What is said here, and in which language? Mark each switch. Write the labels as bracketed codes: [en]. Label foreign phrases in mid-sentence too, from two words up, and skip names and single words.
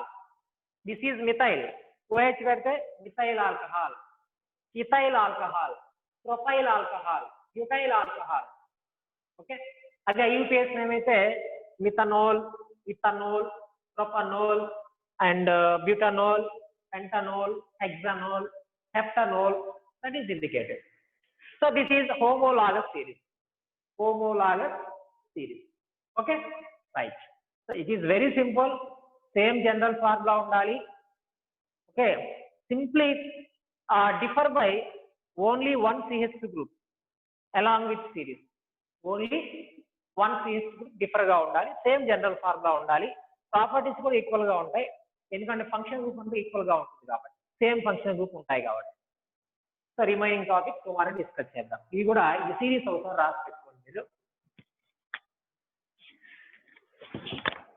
[en] This is methyl. OH పెడితే methyl alcohol, ethyl alcohol, propyl alcohol, butyl alcohol. ఓకే, అదే యూపీఎస్ ఏమైతే methanol, ethanol, propanol and butanol, pentanol, hexanol, heptanol, that is indicated. So this is homologous series. Okay, right. So it is very simple. Same general formula undali. Okay, simply differ by only one CH2 group along with series. Only one CH2 group differ [te] గా ఉండాలి. [en] Same general formula [te] undali. Properties కూడా ఈక్వల్ గా ఉంటాయి, ఎందుకంటే [en] function group [te] అంతా ఈక్వల్ గా ఉంటుంది కాబట్టి, [en] same function group [te] ఉంటాయి కాబట్టి. [en] So remaining topic tomorrow discuss చేద్దాం. [te] ఇది కూడా ఈ సిరీస్ అవుతాం, రాసి పెట్టుకోండి మీరు.